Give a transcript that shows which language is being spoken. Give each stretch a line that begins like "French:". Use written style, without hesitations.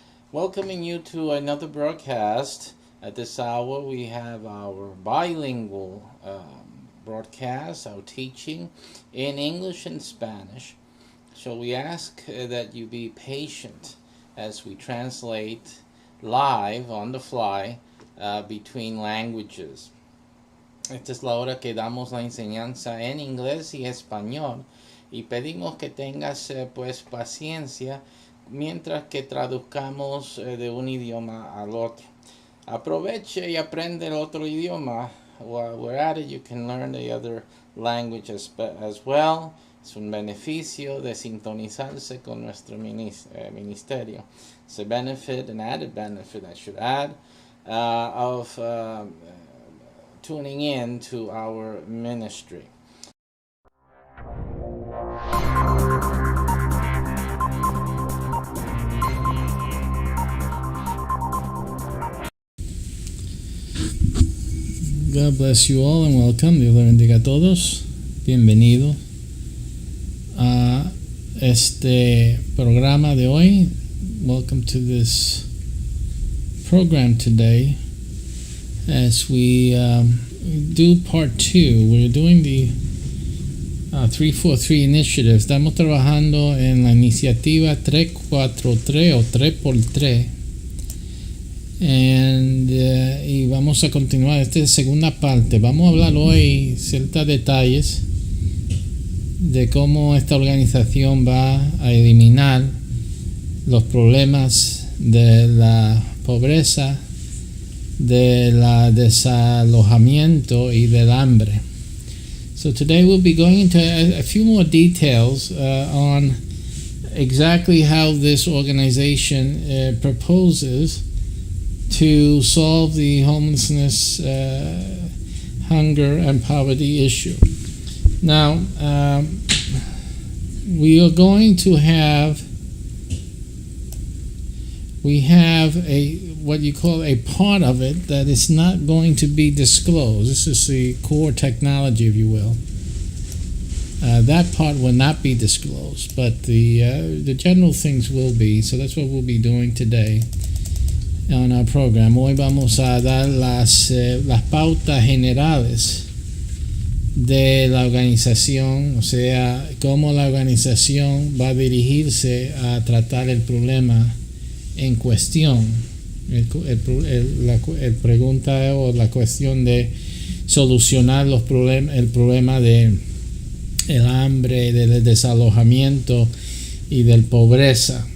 English: Welcoming you to another broadcast. At this hour, we have our bilingual broadcast, our teaching in English and Spanish. So we ask that you be patient as we translate live on the fly between languages.
Spanish: Esta es la hora que damos la enseñanza en inglés y español y pedimos que tengas pues paciencia mientras que traduzcamos de un idioma al otro. Aproveche y aprende el otro idioma.
English: While we're at it, you can learn the other language as well.
Spanish: Es un beneficio de sintonizarse con nuestro ministerio.
English: It's a benefit, an added benefit I should add, of tuning in to our ministry. God bless you all and welcome.
Spanish: Dios le bendiga a todos. Bienvenido a este programa de hoy.
English: Welcome to this program today. As we do part 2, we're doing the 343 initiative.
Spanish: Estamos trabajando en la iniciativa 343 o 3x3. Y vamos a continuar. Esta es la segunda parte. Vamos a hablar hoy ciertos detalles de cómo esta organización va a eliminar los problemas de la pobreza, del desalojamiento y del hambre.
English: So today we'll be going into a few more details on exactly how this organization proposes to solve the homelessness, hunger, and poverty issue. Now, we are going to have what you call a part of it that is not going to be disclosed. This is the core technology, if you will. That part will not be disclosed, but the general things will be. So that's what we'll be doing today on our program.
Spanish: Hoy vamos a dar las pautas generales de la organización, o sea, cómo la organización va a dirigirse a tratar el problema en cuestión. El pregunta o la cuestión de solucionar el problema de el hambre, del desalojamiento y del pobreza.